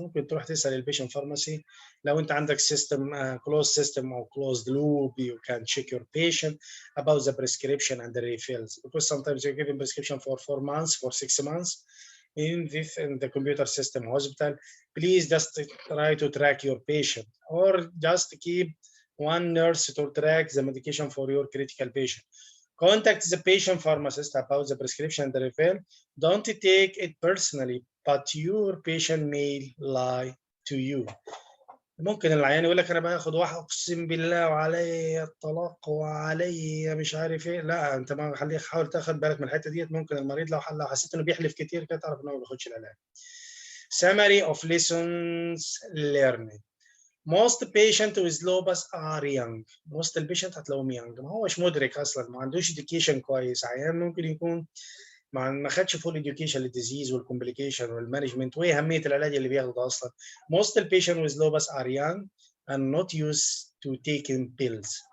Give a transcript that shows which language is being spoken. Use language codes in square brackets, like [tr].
[ar] ممكن تروح تسال البيشنت فارماسي لو انت عندك [en] system closed system or closed loop. You can check your patient about the prescription and the refills, because sometimes you're giving prescription for 4 months, for 6 months in the computer system hospital. Please just try to track your patient, or just keep one nurse to track the medication for your critical patient. Contact the patient pharmacist about the prescription and the refill. Don't take it personally, but your patient may lie to you. [ar] ممكن العيان يقول لك انا باخد واحد اقسم بالله وعلي الطلاق وعلي مش عارف ايه. لا، انت ما خليك، حاول تاخد بالك من الحته ديت. ممكن المريض لو حسيت انه بيحلف كتير كده تعرف انه ما بياخدش العلاج. [en] Summary of lessons learned. Most patients with lupus are young. Most البيشنت [ar] هتلاقيهم [en] young. [ar] ما هوش مدرك اصلا، ما عندوش education كويس. عيان ممكن يكون ما خدش فول education للديزيز والكومبليكيشن والمانجمنت واهميه العلاج اللي بياخده اصلا. [en] Most patients with lupus are young and not used to taking pills.